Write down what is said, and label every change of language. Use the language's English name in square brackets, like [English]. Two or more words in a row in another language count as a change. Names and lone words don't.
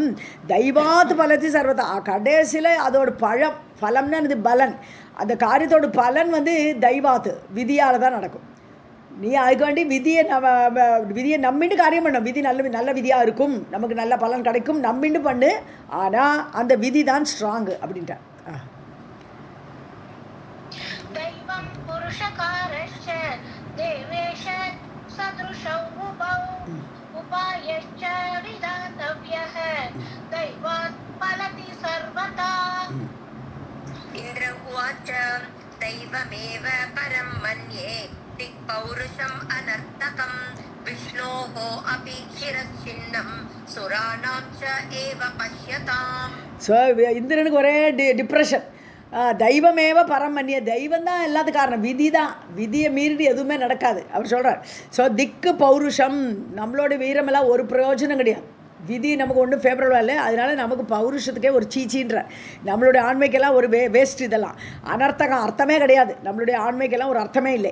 [Sanskrit] दैवात् फलति सर्वथा, [Tamil] கடைசியில் அதோட பலம்னா இது பலன், அந்த காரியத்தோட பலன் தெய்வாத்து விதியால் தான் நடக்கும். நீ அதுக்கு வேண்டி விதியை நம்பிட்டு காரியம் பண்ணணும். விதி நல்ல விதியாக இருக்கும், நமக்கு நல்ல பலன் கிடைக்கும் நம்பிட்டு பண்ணு. ஆனால் அந்த விதி தான் ஸ்ட்ராங்கு அப்படின்ட்டு. [Sanskrit] दैवं पुरुषकारश्च देवेश सदृशौ उभौ उपायश्च विधातव्यः दैवात् फलति सर्वथा. इन्द्र उवाच दैवमेव परं मन्ये दिक्पौरुषम् अनर्थकं विष्णोः अपि शिरश्चिन्नं सुराणां च एव पश्यताम्. [Tamil] ஸோ இந்திரனுக்கு ஒரே டிப்ரெஷன். [Sanskrit] दैवमेव परमन्य, [Tamil] தெய்வம் தான் எல்லாத்துக்கும் காரணம், விதி தான், விதியை மீறி எதுவுமே நடக்காது அவர் சொல்கிறார். ஸோ [Sanskrit] दिक् पौरुषम्, [Tamil] நம்மளோட வீரமெல்லாம் ஒரு பிரயோஜனம் கிடையாது, விதி நமக்கு ஒன்றும் ஃபேவரபுளாக இல்லை, அதனால நமக்கு பௌருஷத்துக்கே ஒரு சீச்சின்ற, நம்மளுடைய ஆண்மைக்கெல்லாம் ஒரு வேஸ்ட், இதெல்லாம் அனர்த்தகம், அர்த்தமே கிடையாது, நம்மளுடைய ஆண்மைக்கெல்லாம் ஒரு அர்த்தமே இல்லை.